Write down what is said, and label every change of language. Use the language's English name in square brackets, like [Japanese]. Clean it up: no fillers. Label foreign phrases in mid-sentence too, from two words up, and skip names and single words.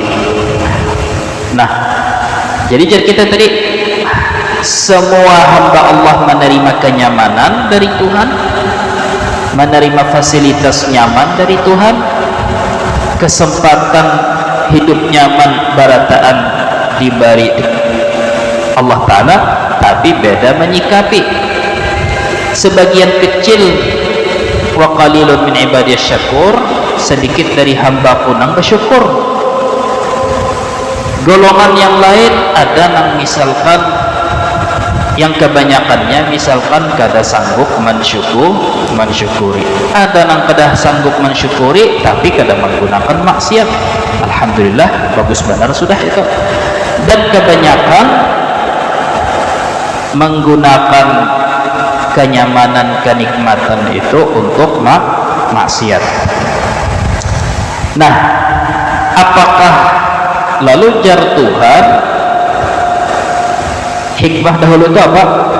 [Indonesian] Nah, jadi kita tadi, semua hamba Allah menerima kenyamanan dari Tuhan, menerima fasilitas nyaman dari Tuhan, kesempatan hidup nyaman barataan diberi Allah Ta'ala, tapi beda menyikapi. Sebagian kecil, [Arabic] wa qalilun min ibadiyas syakur, [Indonesian] sedikit dari hambaku nang bersyukur. [Banjar] Golongan yang lain ada nang misalkan, yang kebanyakannya misalkan kada sanggup mensyukuri, ada nang kada sanggup mensyukuri tapi kada menggunakan maksiat. [Indonesian] Alhamdulillah, bagus benar sudah itu. Dan kebanyakan menggunakan kenyamanan, kenikmatan itu untuk maksiat. Nah, apakah lalu jar Tuhan, hikmah dahulu itu apa?